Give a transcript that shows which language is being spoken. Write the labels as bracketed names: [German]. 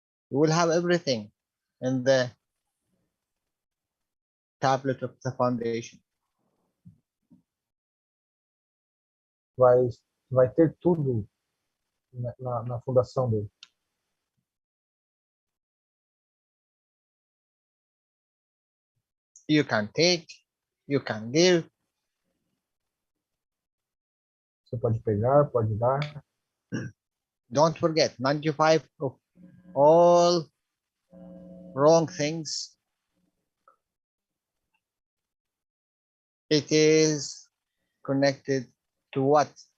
[English] You will have everything in the tablet of the foundation. [Portuguese] Vai ter tudo na fundação dele. [English] You can take, you can give. [Portuguese] Você pode pegar, pode dar. [English] Don't forget, 95 of all wrong things, it is connected to what?